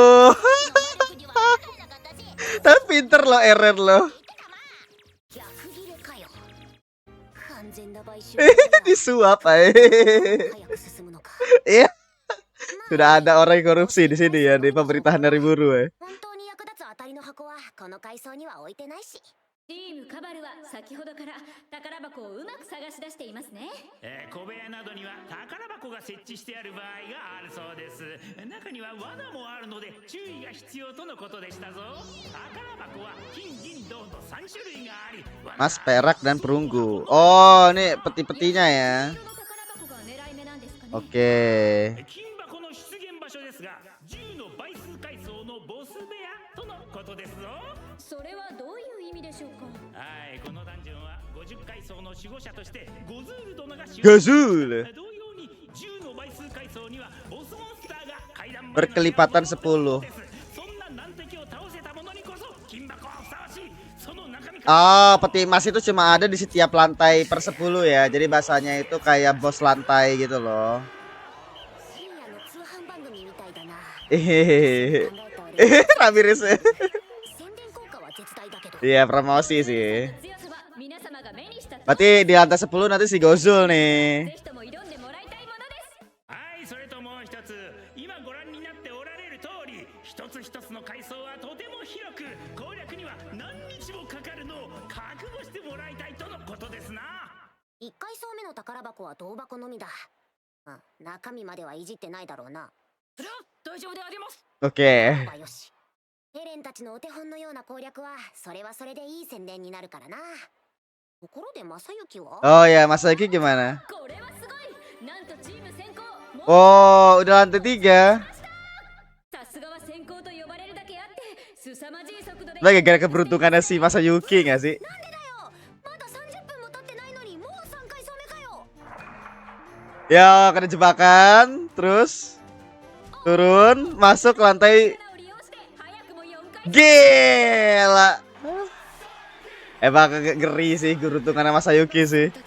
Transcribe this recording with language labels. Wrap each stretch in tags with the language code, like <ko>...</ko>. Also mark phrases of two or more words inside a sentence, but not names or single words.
<id>Tapi pinter loh Eren loh. Disuap aja. Iya. Sudah ada orang yang korupsi di sini ya, di pemerintahan dari buruh ya.</id> <ja>チームカバルは先ほどから宝箱をうまく探し出していますね。小部屋などには宝箱が設置してある場合があるそうです。中には罠もあるので注意が必要とのことでしたぞ。宝箱は金銀銅と3種類があり、</ja> <id>Mas, perak dan perunggu. Oh, ini peti-petinya ya. Oke.</id> <ja>金箱の出現場所ですが、10の倍数階層のボス部屋とのことですぞ。それはどういう意味でしょうか。はい、このダンジョンは50階層の守護者としてゴズール殿が使用。 Gazul. 同様に10の倍数階層にはボスモンスターが階段</ja> <id>Berkelipatan 10.</id> <ja>そんな難敵を倒せた者にこそ金箱はふさわしい。その中身。</ja> <id>Oh, peti emas itu cuma ada di setiap lantai per 10 ya. Jadi bahasanya itu kayak bos lantai gitu loh. Ramirez. Iya, promosi sih. Berarti di lantai 10 nanti si Gozul nih.</id> <ja>はい、それともう一つ、今ご覧になっておられる通り、一つ一つの階層はとても広く、攻略には何日もかかるのを覚悟してもらいたいとのことですな。 1階層目の宝箱は銅箱のみだ。中身まではいじってないだろうな。それは大丈夫であります。</ja> <id>Oke.</id> <ja>よし。エレンたちのお手本のような攻略はそれはそれでいい宣伝になるからな。ところで正幸は</ja> <id>Oh ya, Mas Yuki gimana?</id> <ja>これはすごい。なんとチーム先行。</ja> <id>Oh, udah lantai 3.</id> <ja>さすがは先行と呼ばれるだけあって凄まじい速度で。</ja> <id>Lagi gara keberuntungannya si Masayuki nggak sih?</id> <ja>なんでだよ。まだ30分も経ってないのにもう3階層目かよ。</ja> <id>Ya, kena jebakan, terus turun, masuk ke lantai. Gila. Emang ngeri sih keberuntungannya Masayuki sih.</id>